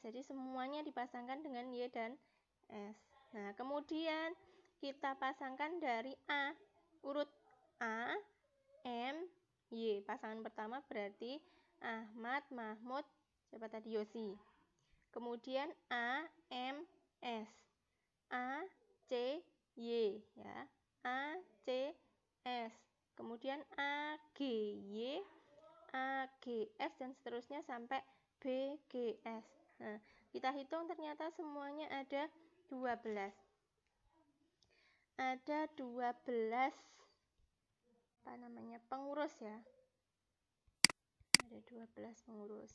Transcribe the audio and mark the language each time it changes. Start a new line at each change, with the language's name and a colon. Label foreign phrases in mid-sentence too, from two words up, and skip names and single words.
Indonesian: Jadi semuanya dipasangkan dengan Y dan S. Nah, kemudian kita pasangkan dari A, urut A, M, Y. Pasangan pertama berarti Ahmad, Mahmud, siapa tadi? Yosi. Kemudian A, M, S. A, C, Y, ya. A, C, S. Kemudian A, G, Y, A, G, S, dan seterusnya sampai B, G, S. Nah, kita hitung ternyata semuanya ada 12. Ada 12 pengurus ya. Ada 12 pengurus.